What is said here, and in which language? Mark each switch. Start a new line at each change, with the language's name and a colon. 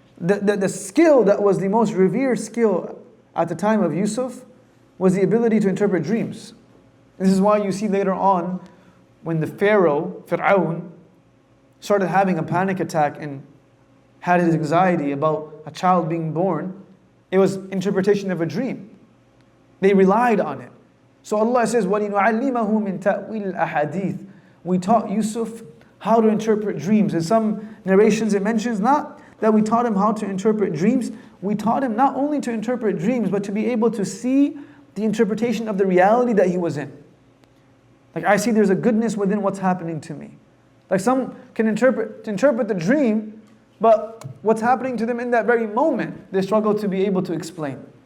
English: The skill that was the most revered skill at the time of Yusuf was the ability to interpret dreams. This is why you see later on, when the Fir'aun, started having a panic attack and had his anxiety about a child being born, it was interpretation of a dream. They relied on it. So Allah says,
Arabic: وَلِنُعَلِّمَهُ مِن تَأْوِيلِ الْأَحَادِيثِ.
English: We taught Yusuf how to interpret dreams. In some narrations it mentions not that we taught him how to interpret dreams, we taught him not only to interpret dreams, but to be able to see the interpretation of the reality that he was in. Like, I see there's a goodness within what's happening to me. Like, some can interpret the dream, but what's happening to them in that very moment, they struggle to be able to explain.